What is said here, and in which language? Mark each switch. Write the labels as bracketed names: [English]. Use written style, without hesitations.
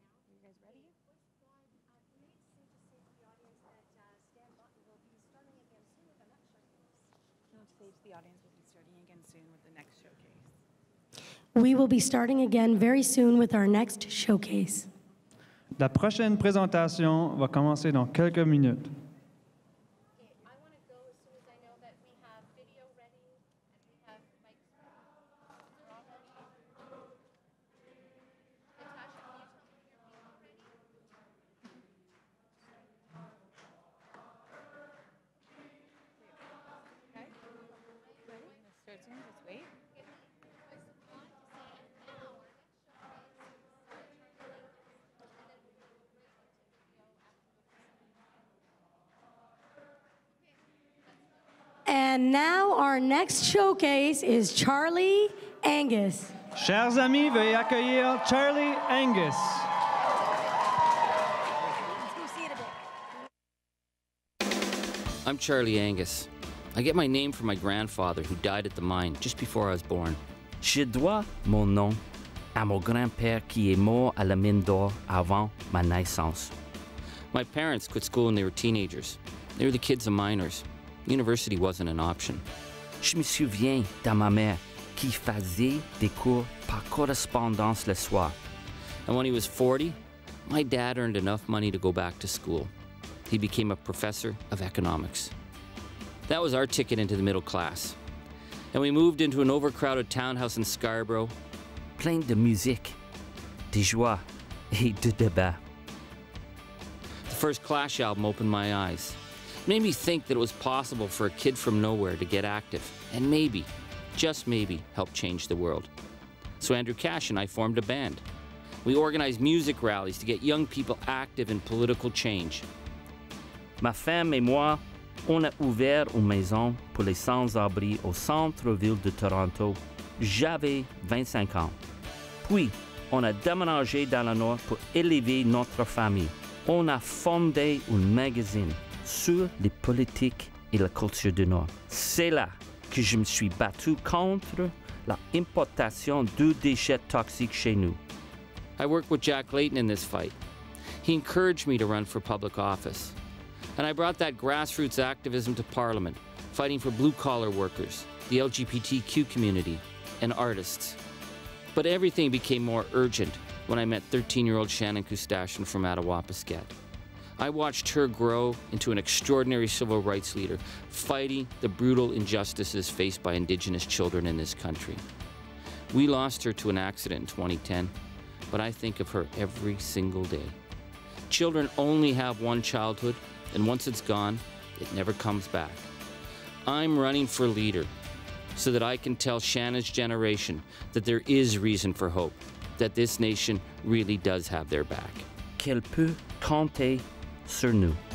[English] You guys ready? The audience will be starting again soon with the next showcase. We will be starting again very soon with our next showcase. [French] La prochaine présentation va commencer dans quelques minutes. [English] Just wait. And now our next showcase is Charlie Angus. [French] Chers amis, veuillez accueillir Charlie Angus. [English] I'm Charlie Angus. I get my name from my grandfather who died at the mine just before I was born. [French] Je dois mon nom à mon grand-père qui est mort à la mine d'or avant ma naissance. [English] My parents quit school when they were teenagers. They were the kids of miners. University wasn't an option. [French] Je me souviens de ma mère qui faisait des cours par correspondance le soir. [English] And when he was 40, my dad earned enough money to go back to school. He became a professor of economics. That was our ticket into the middle class. And we moved into an overcrowded townhouse in Scarborough, [French] plein de musique, de joie et de débat. [English] The first Clash album opened my eyes. It made me think that it was possible for a kid from nowhere to get active and maybe, just maybe, help change the world. So Andrew Cash and I formed a band. We organized music rallies to get young people active in political change. [French] Ma femme et moi, on a ouvert une maison pour les sans-abri au centre-ville de Toronto. J'avais 25 ans. Puis, on a déménagé dans le Nord pour élever notre famille. On a fondé un magazine sur les politiques et la culture du Nord. C'est là que je me suis battu contre l'importation de déchets toxiques chez nous. [English] I worked with Jack Layton in this fight. He encouraged me to run for public office. And I brought that grassroots activism to Parliament, fighting for blue-collar workers, the LGBTQ community, and artists. But everything became more urgent when I met 13-year-old Shannon Kustasian from Attawapiskat. I watched her grow into an extraordinary civil rights leader, fighting the brutal injustices faced by Indigenous children in this country. We lost her to an accident in 2010, but I think of her every single day. Children only have one childhood, and once it's gone, it never comes back. I'm running for leader so that I can tell Shannon's generation that there is reason for hope, that this nation really does have their back. [French] Qu'elle peut compter sur nous.